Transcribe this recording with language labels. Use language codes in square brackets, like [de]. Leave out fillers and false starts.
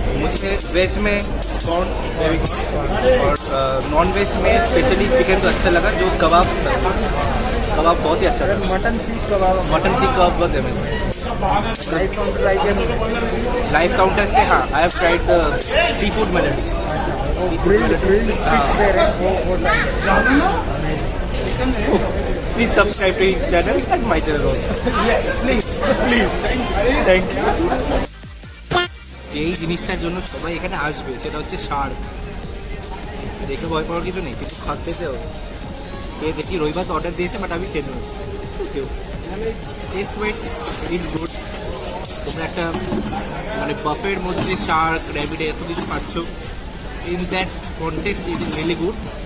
[hi] मुझे वेज में कॉर्न और नॉन वेज में स्पेशली चिकन तो अच्छा लगा, जो कबाब था कबाब बहुत ही अच्छा था। मटन सीख कबाब मटन सीख कबाब बहुत है। लाइफ काउंटर ट्राई किया? [en] Live counter से हाँ, I have tried the seafood melody. [hi] Grilled fish दे रहे हैं वो [en] Please subscribe to his channel and my channel also. Yes, please, please. Thank you. [bn] যেই জিনিসটার জন্য সবাই এখানে আসবে সেটা হচ্ছে শার্ক। দেখে ভয় পাওয়ার কিছু নেই, কিন্তু খাতে হবে। খেয়ে দেখি, রবিবার তো অর্ডার দিয়েছে বাট আমি খেয়ে নেব। [en] Taste wise is good. [bn] তোমরা একটা মানে বাফের মধ্যে শার্ক, র্যাবিট এত কিছু পাচ্ছ, [en] In that context it is really good.